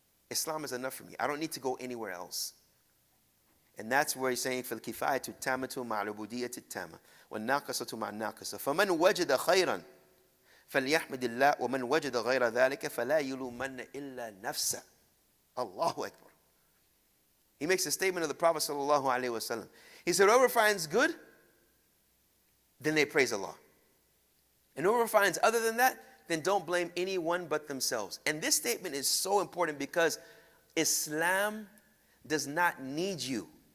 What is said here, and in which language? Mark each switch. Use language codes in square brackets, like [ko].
[en] Islam is enough for me. I don't need to go anywhere else. And that's where he's saying, [ar] فَالْكِفَايَةُ التَّامَةُ مَعَ الْعُبُودِيَّةِ التَّامَةِ والناقصة مع الناقصة فمن وجد خيرا فليحمد الله ومن وجد غير ذلك فلا يلومن إلا نفسه. Allahu Akbar. [en] He makes a statement of the Prophet sallallahu alaihi wasallam. He said, whoever finds good, then they praise Allah. And whoever finds other than that, then don't blame anyone but themselves. And this statement is so important because Islam does not need you.